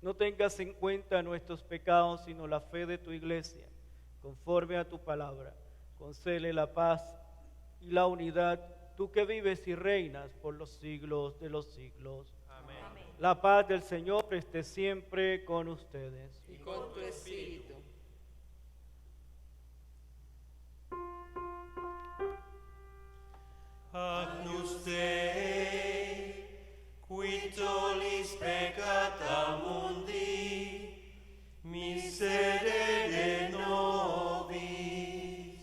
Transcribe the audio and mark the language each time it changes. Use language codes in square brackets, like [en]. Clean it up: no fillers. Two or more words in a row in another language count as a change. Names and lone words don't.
[es] No tengas en cuenta nuestros pecados, sino la fe de tu iglesia, conforme a tu palabra. Concédele la paz y la unidad, tú que vives y reinas por los siglos de los siglos. Amén. La paz del Señor esté siempre con ustedes. Y con tu espíritu. [la] Agnus Dei, qui tollis peccata mundi, miserere nobis.